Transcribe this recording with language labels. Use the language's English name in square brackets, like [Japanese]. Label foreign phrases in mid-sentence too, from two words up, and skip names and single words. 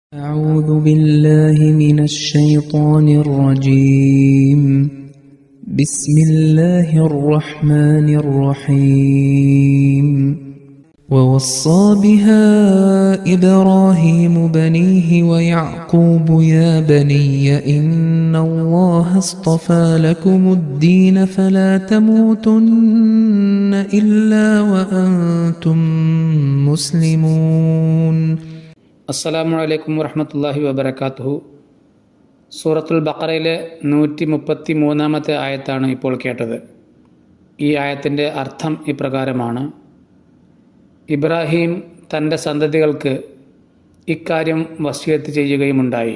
[Arabic] أعوذ بالله من الشيطان الرجيم بسم الله الرحمن الرحيم ووصى بها إبراهيم بنيه ويعقوب يا بني إن الله اصطفى لكم الدين فلا تموتن إلا وأنتم مسلمون. السلام عليكم ورحمة الله وبركاته. [Malayalam] സൂറത്തുൽ ബഖറയിലെ 133-ാമത്തെ ആയത്താണ് ഇപ്പോൾ കേട്ടത്. ഈ ആയത്തിൻ്റെ അർത്ഥം ഇപ്രകാരമാണ്: ഇബ്രാഹിം തൻ്റെ സന്തതികൾക്ക് ഇക്കാര്യം വസിയത്ത് ചെയ്യുകയുമുണ്ടായി.